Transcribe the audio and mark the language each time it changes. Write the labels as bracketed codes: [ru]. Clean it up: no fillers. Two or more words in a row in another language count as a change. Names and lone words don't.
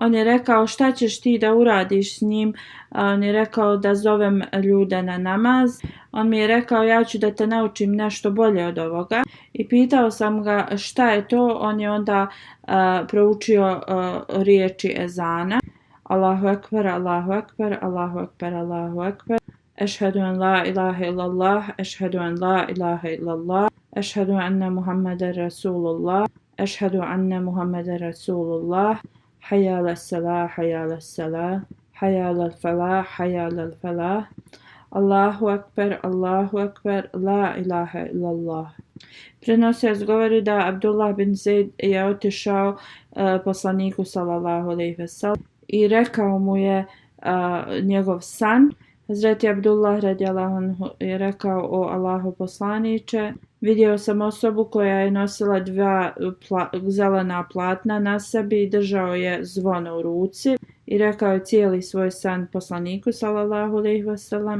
[bs] On je rekao šta ćeš ti da uradiš s njim, on je rekao da zovem ljude na namaz, on mi je rekao ja ću da te naučim nešto bolje od ovoga i pitao sam ga šta je to, on je onda proučio riječi ezana. [ar] الله أكبر، الله أكبر، الله أكبر، الله أكبر. أشهد أن لا إله إلا الله، أشهد أن لا إله إلا الله، أشهد أن محمدا رسول الله، أشهد أن محمدا رسول الله، حي على الصلاة، حي على الصلاة، حي على الفلاح، حي على الفلاح، الله أكبر، لا إله إلا الله. [bs] Prenosilac govori da Abdullah bin Zaid je otišao poslaniku [ar] صلى الله عليه وسلم [bs] i rekao mu je njegov san. Hazreti Abdullah [ar] رضي الله عنه [bs] je rekao: o Allahu poslaniče, vidio sam osobu koja je nosila dva zelena platna na sebi i držao je zvono u ruci i rekao je cijeli svoj san poslaniku [ar] صلى الله عليه وسلم.